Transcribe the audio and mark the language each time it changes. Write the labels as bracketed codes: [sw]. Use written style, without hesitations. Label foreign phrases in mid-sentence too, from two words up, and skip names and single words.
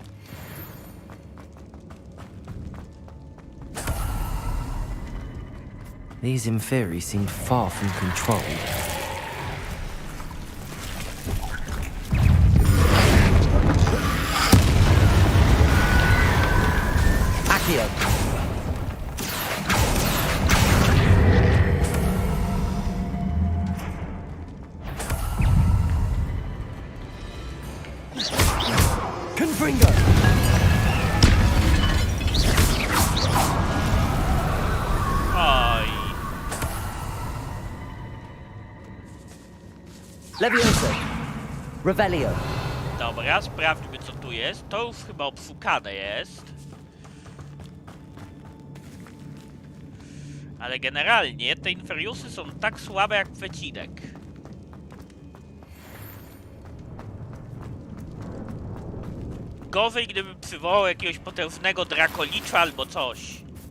[en] These inferi seemed far from controlled. [pl] Accio. Confringo. Oj. Levioso. Revelio. Dobra, sprawdźmy co tu jest. To już chyba obszukane jest. Ale generalnie te inferiusy są tak słabe jak przecinek. Gorzej, gdyby przywołał jakiegoś potężnego drakolicza albo coś.